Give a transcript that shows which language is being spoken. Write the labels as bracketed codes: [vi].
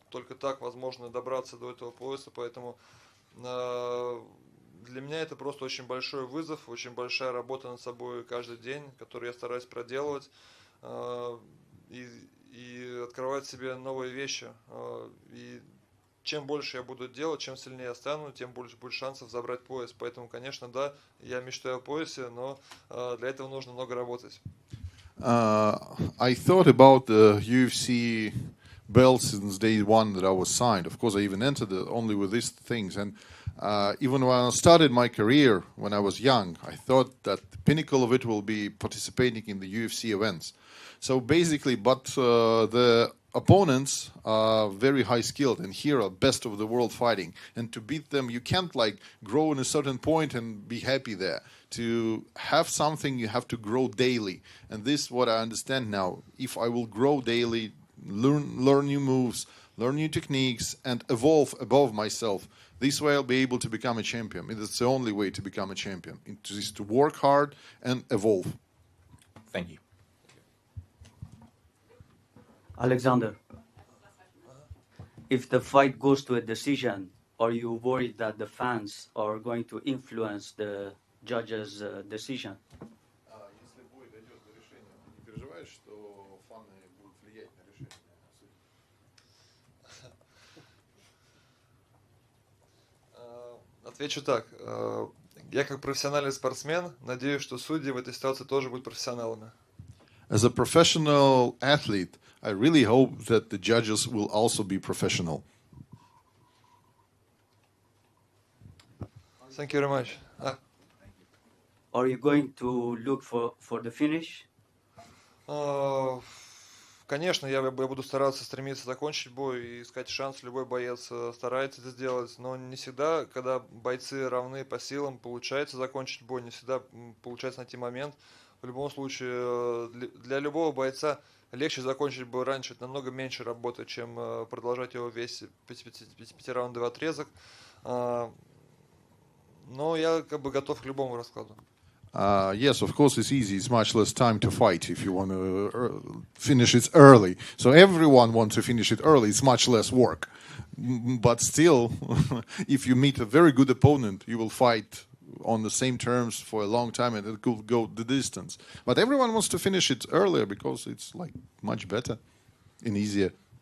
[ru] Только так возможно добраться до этого пояса, поэтому для меня это просто очень большой вызов, очень большая работа над собой каждый день, которую я стараюсь проделывать и открывать себе новые вещи. И чем больше я буду делать, чем сильнее я стану, тем больше будет шансов забрать пояс. Поэтому, конечно, да, я мечтаю о поясе, но для этого нужно много работать. [en] I thought about the UFC belt since day one that I was signed. Of course, I even entered it only with these things. And even when I started my career when I was young, I thought that the pinnacle of it will be participating in the UFC events. So basically, but the opponents are very high skilled, and here are best of the world fighting. And to beat them, you can't like grow in a certain point and be happy there. To have something, you have to grow daily. And this is what I understand now. If I will grow daily, learn new moves, learn new techniques, and evolve above myself, this way I'll be able to become a champion. It's the only way to become a champion. It is to work hard and evolve. Thank you. Alexander, if the fight goes to a decision, are you worried that the fans are going to influence the judge's decision? [ru] Если бой дойдет до решения, ты не переживаешь, что фаны будут влиять на решение судей? Отвечу так. Я как профессиональный спортсмен надеюсь, что судьи в этой ситуации тоже будут профессионалами. [en] As a professional athlete, I really hope that the judges will also be professional. Thank you very much. Are you going to look for the finish? [ru] Конечно, я буду стараться стремиться закончить бой и искать шанс. Любой боец старается это сделать, но не всегда, когда бойцы равны по силам, получается закончить бой, не всегда получается найти момент. В любом случае, для любого бойца легче закончить бой раньше, это намного меньше работы, чем продолжать его весь пятираундовый отрезок. Но я как бы готов к любому раскладу. [en] Yes, of course, it's easy. It's much less time to fight if you want to finish it early. So everyone wants to finish it early. It's much less work. But still, if you meet a very good opponent, you will fight on the same terms for a long time and it could go the distance. But everyone wants to finish it earlier because it's like much better and easier.